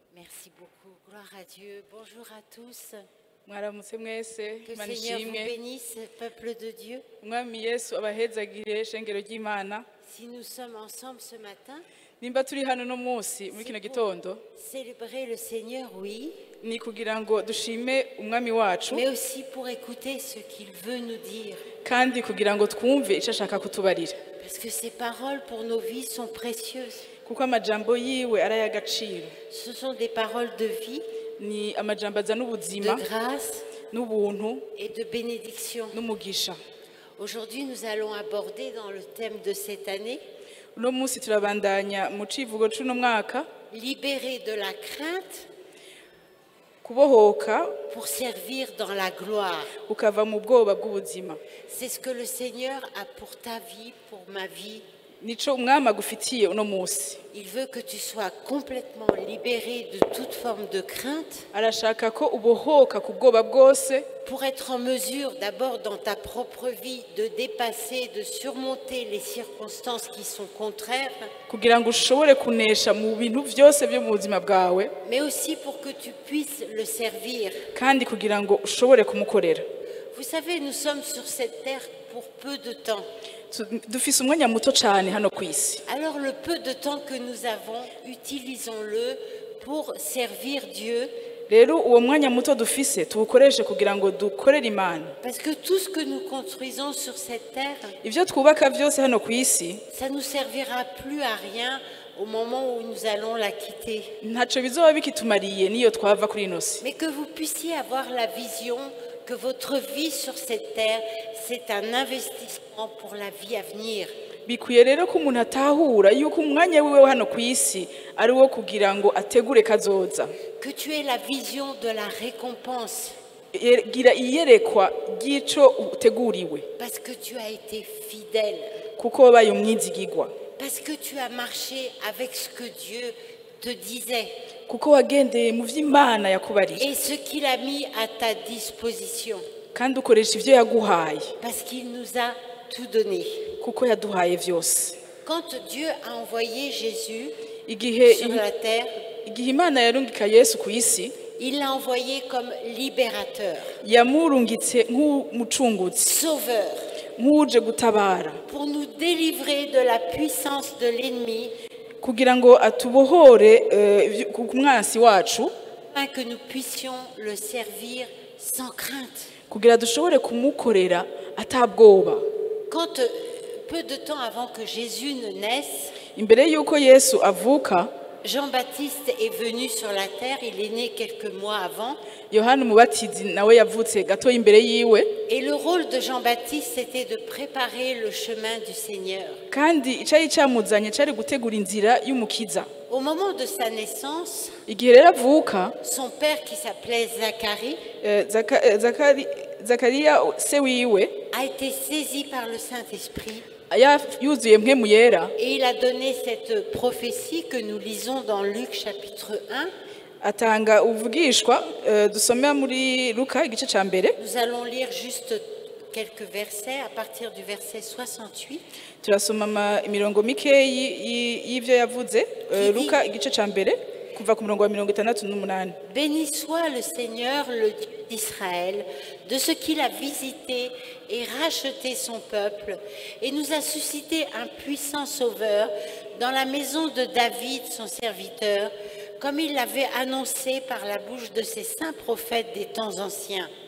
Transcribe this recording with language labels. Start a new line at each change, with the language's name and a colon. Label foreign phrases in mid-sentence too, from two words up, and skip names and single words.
French: Merci beaucoup. Gloire à Dieu. Bonjour à tous.
Rundi: mwaramutse mwese
French: Que
Rundi: Imana
French: Seigneur vous
Rundi: ishimwe
French: bénisse, peuple de Dieu.
Rundi: umwami Yesu abahezagire shengero ry'Imana
French: Si nous sommes ensemble ce matin,
Rundi: nimba turi hano no munsi muri kino gitondo
French: célébrer le Seigneur, oui,
Rundi: ni kugira ngo dushime umwami wacu
French: mais aussi pour écouter ce qu'il veut nous dire.
Rundi: kandi kugira ngo twumve icyo ashaka kutubarira
French: Parce que ces paroles pour nos vies sont précieuses.
Rundi: kuko amajambo yiwe ari ay'agaciro
French: Ce sont des paroles de vie,
Rundi: ni amajambo azana ubuzima
French: de grâce
Rundi: n'ubuntu
French: et de bénédiction.
Rundi: n'umugisha.
French: Aujourd'hui, nous allons aborder dans le thème de cette année,
Rundi: uno munsi turabandanya mu civugo c'uno mwaka
French: libérer de la crainte
Rundi: kubohoka
French: pour servir dans la gloire.
Rundi: ukava mu bwoba bw'ubuzima.
French: C'est ce que le Seigneur a pour ta vie, pour ma vie.
Rundi: Nico umwami agufitiye uno munsi.
French: Il veut que tu sois complètement libéré de toute forme de crainte
Rundi: Arashaka ko ubohoka ku bwoba bwose
French: pour être en mesure d'abord dans ta propre vie de dépasser, de surmonter les circonstances qui sont contraires,
Rundi: kugira ngo ushobore kunesha mu bintu byose byo mu buzima bwawe
French: mais aussi pour que tu puisses le servir.
Rundi: kandi kugira ngo ushobore kumukorera.
French: Vous savez, nous sommes sur cette terre pour peu de temps.
Rundi: Dufise umwanya muto cyane hano ku isi.
French: Alors le peu de temps que nous avons, utilisons-le pour servir Dieu.
Rundi: Rero uwo mwanya muto dufise tuwukoreshe kugira ngo dukorere Imana.
French: Parce que tout ce que nous construisons sur cette terre,
Rundi: Ivyo twubaka byose hano ku isi
French: ça ne nous servira plus à rien au moment où nous allons la quitter.
Rundi: ntaco bizoba bikitumariye niyo twava kuri ino si.
French: Mais que vous puissiez avoir la vision que votre vie sur cette terre, c'est un investissement pour la vie à venir.
Rundi: Bikwiye rero ko umuntu atahura yuko umwanya wiwe hano ku isi ari wo kugira ngo ategure kazoza.
French: Que tu aies la vision de la récompense.
Rundi: Gira iyerekwa ry'ico uteguriwe
French: Parce que tu as été fidèle.
Rundi: kuko wabaye umwizigirwa.
French: Parce que tu as marché avec ce que Dieu te disait.
Rundi: Kuko wagendeye mu vy'Imana yakubariye
French: Et ce qu'il a mis à ta disposition.
Rundi: kandi ukoresha ivyo yaguhaye
French: Parce qu'il nous a tout donné.
Rundi: kuko yaduhaye vyose.
French: Quand Dieu a envoyé Jésus
Rundi: Igihe
French: sur la terre,
Rundi: Imana yarungika Yesu ku isi
French: il l'a envoyé comme libérateur,
Rundi: yamurungitse nk'umucunguzi
French: sauveur,
Rundi: nk'uje gutabara
French: pour nous délivrer de la puissance de l'ennemi,
Rundi: kugira ngo atubohore ku mwansi wacu
French: afin que nous puissions le servir sans crainte.
Rundi: kugira dushobore kumukorera atabwoba.
French: Quand, peu de temps avant que Jésus ne naisse,
Rundi: Imbere yuko Yesu avuka
French: Jean-Baptiste est venu sur la terre, il est né quelques mois avant,
Rundi: Yohana umubatizi nawe yavutse gato imbere yiwe
French: et le rôle de Jean-Baptiste c'était de préparer le chemin du Seigneur.
Rundi: kandi icari camuzanye cari gutegura inzira y'umukiza.
French: Au moment de sa naissance,
Rundi: Igihe rero avuka
French: son père qui s'appelait Zacharie
Rundi: Zakariya se wiwe
French: a été saisi par le Saint-Esprit
Rundi: yuzuye mpwemu yera
French: et il a donné cette prophétie que nous lisons dans Luc chapitre 1.
Rundi: atanga uvugishwa dusomera muri Luka igice ca mbere.
French: Nous allons lire juste quelques versets à partir du verset 68.
Rundi: Turasoma imirongo mikeyi y'ivyo yavuze. Luka igice ca mbere kuva ku murongo wa 68.
French: Béni soit le Seigneur, le Dieu d'Israël, de ce qu'il a visité et racheté son peuple et nous a suscité un puissant sauveur dans la maison de David, son serviteur, comme il l'avait annoncé par la bouche de ses saints prophètes des temps anciens.